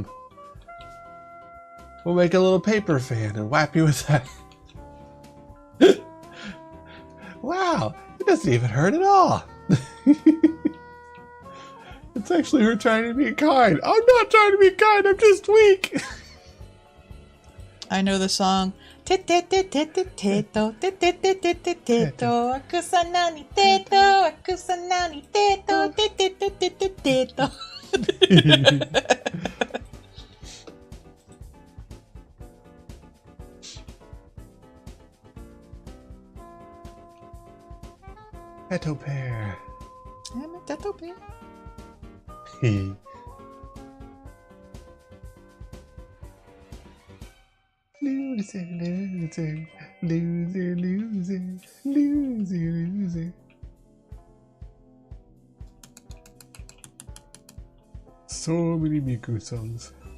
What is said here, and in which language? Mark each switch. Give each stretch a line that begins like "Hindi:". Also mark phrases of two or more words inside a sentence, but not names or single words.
English: We'll make a little paper fan and whap you with that. Wow, it doesn't even hurt at all. It's actually her trying to be kind. I'm not trying to be kind, I'm just weak. I know the song. Teto, teto, akusanani teto, akusanani teto, teto. Teto pear. I'm a teto bear. Loser, loser, loser, loser, loser, loser. So many Miku songs.